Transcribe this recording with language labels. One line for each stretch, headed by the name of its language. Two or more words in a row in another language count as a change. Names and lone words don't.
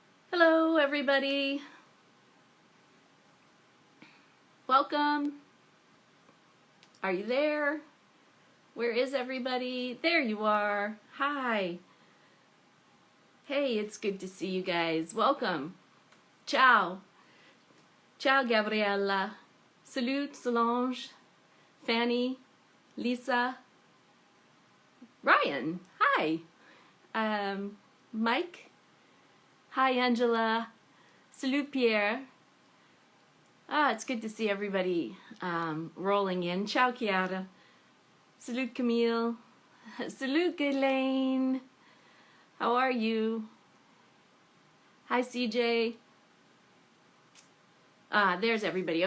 English: Hello, everybody. Welcome. Are you there? Where is everybody? There you are. Hi. Hey, it's good to see you guys. Welcome.
Italian: Ciao. Ciao, Gabriella.
English: Salut, Solange. Fanny. Lisa. Ryan. Hi. Mike. Hi, Angela. Salut, Pierre. It's good to see everybody rolling in. Ciao, Chiara. Salut, Camille. Salut, Ghislaine. How are you? Hi, CJ. There's everybody.